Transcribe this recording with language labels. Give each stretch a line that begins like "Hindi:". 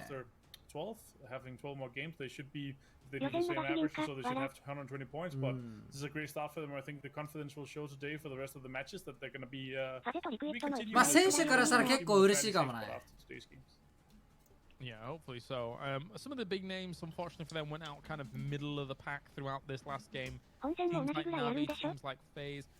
English: after 12th, having 12 more games, they should be. They did the same average, so they should have 120 points. But this is a great start for them. I think the confidence will show today for the rest of the matches that they're going to be.
Japanese: まあ選手からしたら結構嬉しいかもね
English: Yeah, hopefully so. Some of the big names, unfortunately for them, went out kind of middle of the pack throughout this last game. Teams like Navi, teams like FaZe.